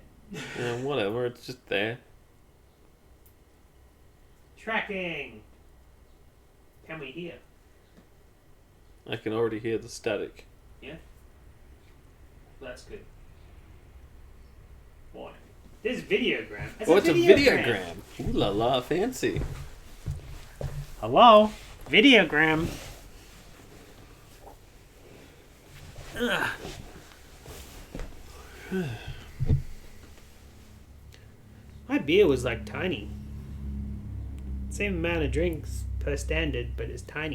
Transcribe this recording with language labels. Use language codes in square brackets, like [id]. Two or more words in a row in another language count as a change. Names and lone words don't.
[en] Yeah, whatever. It's just there. Tracking. Can we hear? I can already hear the static. That's good. Warning. This videogram. It's a videogram. Ooh la la, fancy. Hello? Videogram. Ugh. My beer was like tiny. Same amount of drinks per standard, but it's tiny.